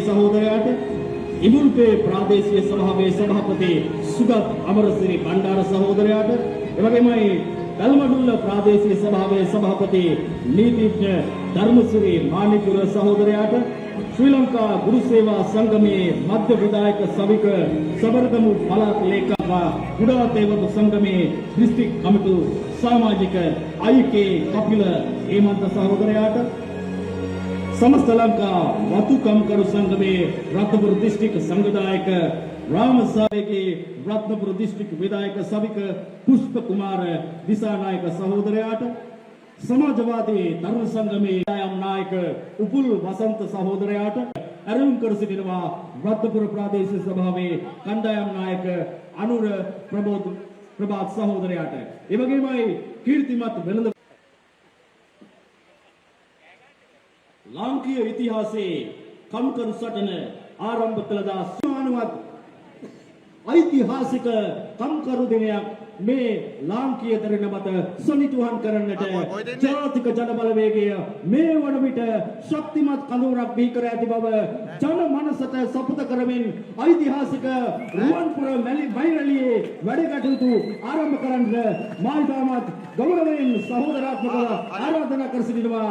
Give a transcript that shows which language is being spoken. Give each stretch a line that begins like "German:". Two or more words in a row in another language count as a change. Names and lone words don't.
Sinhala: සහෝදරයාට ඉමුල්පේ ප්‍රාදේශීය සභාවේ සභාපති සුගත් අමරසිරි බණ්ඩාර සහෝදරයාට එවැගේමයි ගල්මඩුල්ල ප්‍රාදේශීය සභාවේ සභාපති නීතිඥ ධර්මසිරි මානිකුර සහෝදරයාට ශ්‍රී ලංකා ගුරු සේවා සංගමයේ මධ්‍ය විධායක සවික සබරගමු පළාත් ලේකම් ගුඩාතේවතු සංගමයේ දිස්ත්‍රික් කමිටු සමාජික අයිකේ කපිල හේමන්ත සහෝදරයාට සමස්ත ලංකා වතු කම්කරු සංගමයේ රත්නපුර ඩිස්ට්‍රික්ට් සංවිධායක රාමසායකේ රත්නපුර ඩිස්ට්‍රික්ට් විධායක සවික පුෂ්ප කුමාර දිසානායක සහෝදරයාට සමාජවාදී තරුණ සංගමයේ නායක උපුල් වසන්ත සහෝදරයාට අරුණ කරසිටිනවා රත්නපුර ප්‍රාදේශීය සභාවේ කණ්ඩායම් නායක අනුර ප්‍රභාත් සහෝදරයාට එවැගේමයි කීර්තිමත් වෙළඳ ලාංකීය ඉතිහාසයේ කම්කරු සටන ආරම්භ කළදා සමානවත් ඓතිහාසික කම්කරු දිනයක් මේ ලාංකීය දරණ මත සනිටුහන් කරන්නට ජාතික ජන බලවේගය මේ වන විට ශක්තිමත් කඳවුරක් බිහි කර ඇති බව ජන මනසට සපුත කරමින් ඓතිහාසික රුවන්පුර මෛරළියේ වැඩ කටයුතු ආරම්භ කරන්න මායිදාමත් ගෞරවයෙන් සහෝදරාත්මකව ආරාධනා කර සිටිනවා.